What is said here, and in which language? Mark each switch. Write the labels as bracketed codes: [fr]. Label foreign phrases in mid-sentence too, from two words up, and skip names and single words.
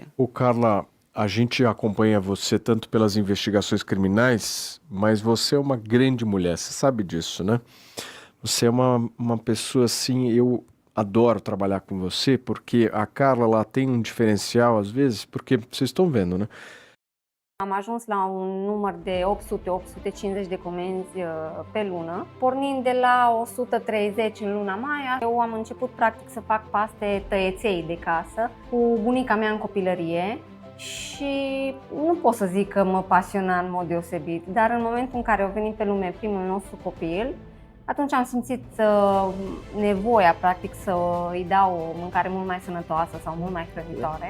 [pt] Carla, a gente acompanha você tanto pelas investigações criminais, mas você é uma grande mulher, você sabe disso, né? Você é uma pessoa assim, eu adoro trabalhar com você, porque a Carla ela tem um diferencial às vezes, porque vocês estão vendo, né? [ro] Am ajuns la un număr de 800-850 de comenzi pe lună. Pornind de la 130 în luna mai, eu am început practic să fac paste tăieței de casă cu bunica mea în copilărie și nu pot să zic că mă pasiona în mod deosebit, dar în momentul în care a venit pe lume primul nostru copil, Atunci am simțit nevoia, practic, să îi dau o mâncare mult mai sănătoasă sau mult mai hrănitoare.